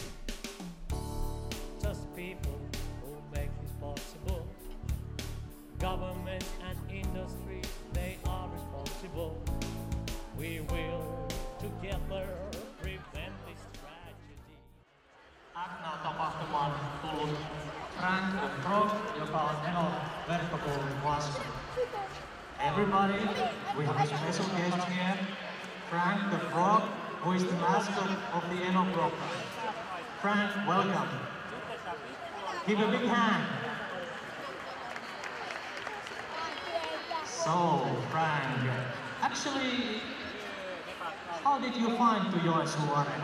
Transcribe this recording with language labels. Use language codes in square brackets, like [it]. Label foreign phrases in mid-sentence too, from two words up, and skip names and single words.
[en] Just people who make this possible. Governments and industries, they are responsible. We will together prevent this tragedy. [fi] Act Now-tapahtumaan tullut Frank the Frog, joka on Eno verkkokoulun vastuulla. [en] Everybody, we have a special guest here, Frank the Frog, who is the mascot of the Eno program. Frank, welcome. Give a big hand. So, Frank, actually, how did you find to JOENSUU Arena?